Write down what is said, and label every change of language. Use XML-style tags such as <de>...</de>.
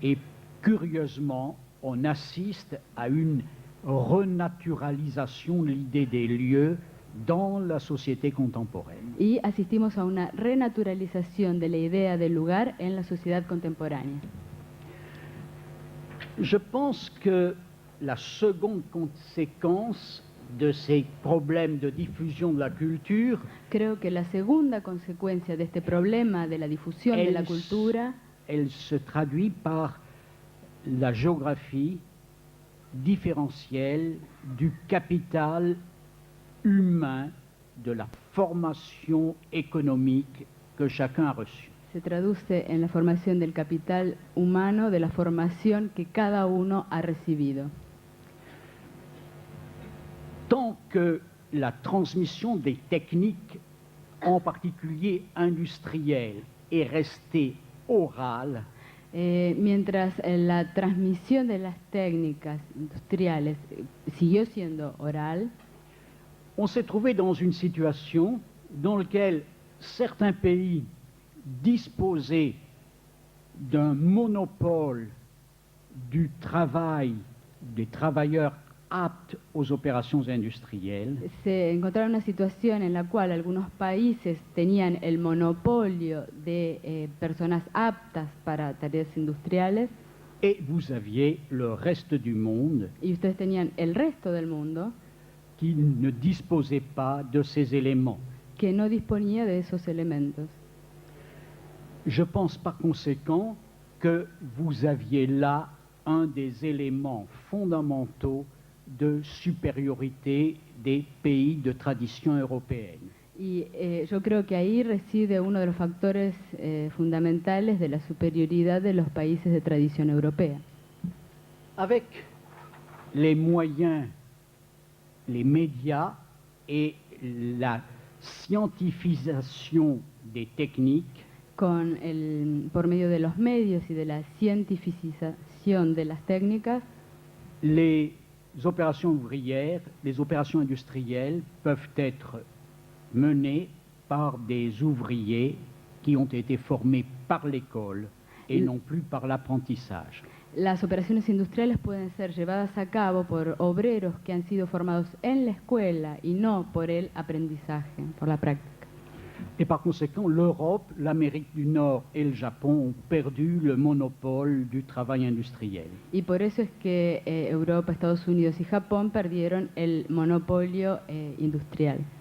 <fr>Et curieusement, on assiste à une renaturalisation de l'idée des lieux dans la société contemporaine.</fr> <es>Y asistimos a una renaturalización de la idea del lugar en la sociedad contemporánea.</es> <fr>Je pense que la seconde conséquence de ces problèmes de diffusion de la culture,</fr> <es>Creo que la segunda consecuencia de este problema de la difusión de la cultura</es> <fr>elle se traduit par la géographie différentielle du capital humain, de la formation économique que chacun a reçue.</fr> <es>se traduce en la formación del capital humano, de la formación que cada uno ha recibido.</es> <fr>Tant que la transmission des techniques, en particulier industrielles, est restée orale,</fr> <es>Mientras la transmisión de las técnicas industriales siguió siendo oral,</es> <fr>on s'est trouvé dans une situation dans laquelle certains pays disposaient d'un monopole du travail des travailleurs aptes aux opérations industrielles,</fr> <es>se encontraba una situación en la cual algunos países tenían el monopolio de personas aptas para tareas industriales</es> <fr>et vous aviez le reste du monde</fr> <es>y ustedes tenían el resto del mundo</es> <fr>qui ne disposait pas de ces éléments.</fr> <es>que no disponía de esos elementos.</es> <fr>Je pense par conséquent que vous aviez là un des éléments fondamentaux de supériorité des pays de tradition européenne.</fr> <es>Y yo creo que ahí reside uno de los factores fundamentales de la superioridad de los países de tradición europea.</es> <fr>Avec les moyens, les médias et la scientifisation des techniques,</fr> <es>Por medio de los medios y de la cientificación de las técnicas,</es> <fr>les opérations ouvrières, les opérations industrielles peuvent être menées par des ouvriers qui ont été formés par l'école et non plus par l'apprentissage.</fr> <es>las operaciones industriales pueden ser llevadas a cabo por obreros que han sido formados en la escuela y no por el aprendizaje, por la práctica.</es> <fr>Et par conséquent, l'Europe, l'Amérique du Nord et le Japon ont perdu le monopole du travail industriel.</fr> <es>Y por eso es que Europa, Estados Unidos y Japón perdieron el monopolio industrial.</es>